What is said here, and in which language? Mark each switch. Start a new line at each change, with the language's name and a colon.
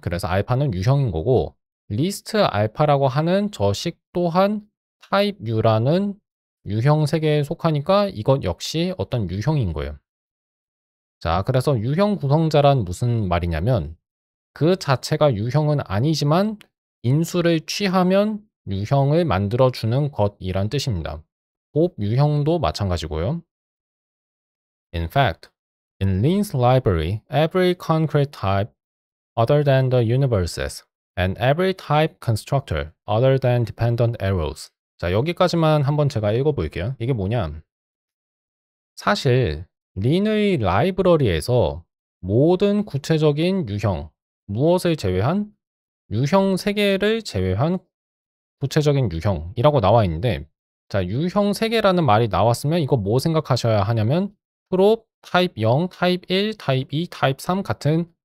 Korean: 그래서 알파는 유형인 거고 리스트 알파라고 하는 저식 또한 타입 U라는 유형 세계에 속하니까 이것 역시 어떤 유형인 거예요. 자, 그래서 유형 구성자란 무슨 말이냐면 그 자체가 유형은 아니지만 인수를 취하면 유형을 만들어주는 것이란 뜻입니다. 곱 유형도 마찬가지고요.
English: In fact, in Lean's library, every concrete type other than the universes and every type constructor other than dependent arrows.
Korean: 자, 여기까지만 한번 제가 읽어볼게요. 이게 뭐냐? 사실 린의 라이브러리에서 모든 구체적인 유형, 무엇을 제외한 유형 3개를 제외한 구체적인 유형이라고 나와 있는데 자, 유형 3개라는 말이 나왔으면 이거 뭐 생각하셔야 하냐면 프롭, 타입 0, 타입 1, 타입 2, 타입 3 같은